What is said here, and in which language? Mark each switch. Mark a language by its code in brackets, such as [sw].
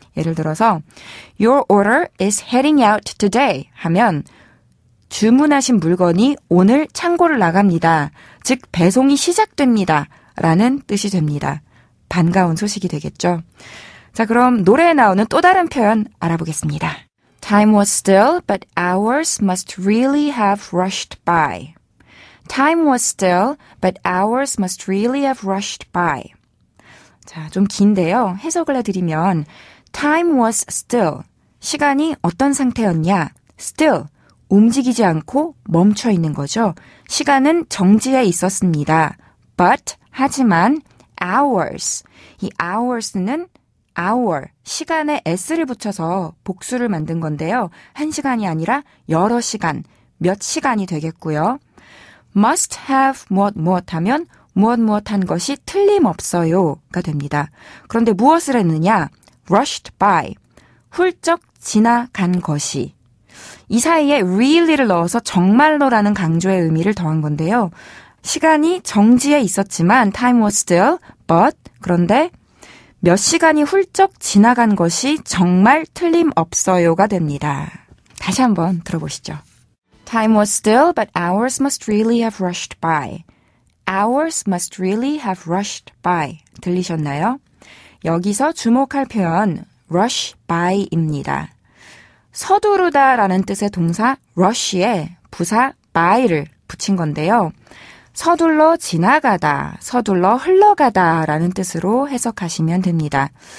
[ko] 예를 들어서 [en] Your order is heading out today [ko] 하면 주문하신 물건이 오늘 창고를 나갑니다. 즉 배송이 시작됩니다. 라는 뜻이 됩니다. 반가운 소식이 되겠죠. 자, 그럼 노래에 나오는 또 다른 표현 알아보겠습니다. [en] Time was still, but hours must really have rushed by. Time was still, but hours must really have rushed by. [ko] 자, 좀 긴데요. 해석을 해드리면 [en] Time was still, [ko] 시간이 어떤 상태였냐? Still, 움직이지 않고 멈춰 있는 거죠. 시간은 정지해 있었습니다. But, 하지만 hours, 이 hours는 hour, 시간에 s를 붙여서 복수를 만든 건데요. 한 시간이 아니라 여러 시간, 몇 시간이 되겠고요. must have 무엇 하면 무엇 한 것이 틀림없어요가 됩니다. 그런데 무엇을 했느냐? rushed by, 훌쩍 지나간 것이. 이 사이에 really를 넣어서 정말로라는 강조의 의미를 더한 건데요. 시간이 정지해 있었지만 [en] time was still, but [ko] 그런데 몇 시간이 훌쩍 지나간 것이 정말 틀림없어요가 됩니다. 다시 한번 들어보시죠. [en] Time was still, but hours must really have rushed by. Hours must really have rushed by. [ko] 들리셨나요? 여기서 주목할 표현 rush by입니다. 서두르다라는 뜻의 동사 rush에 부사 by를 붙인 건데요. 서둘러 지나가다, 서둘러 흘러가다 라는 뜻으로 해석하시면 됩니다.